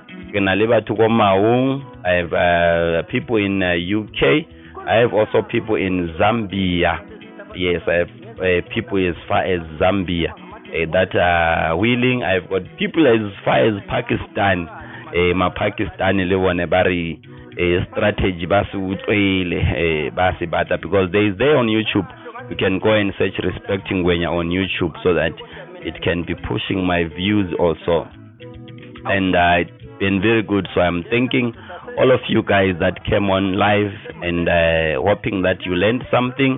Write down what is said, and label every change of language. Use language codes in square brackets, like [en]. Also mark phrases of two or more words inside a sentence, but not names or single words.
[en] I have people in UK. I have also people in Zambia. Yes, I have people as far as Zambia that are willing. I've got people as far as Pakistan. [tn] ma-Pakistani le bone ba re strategy ba se utlwele ba se batla, [en] because there is there on YouTube. You can go and search Respecting Gwenya on YouTube so that it can be pushing my views also. And it's been very good. So I'm thanking all of you guys that came on live and hoping that you learned something.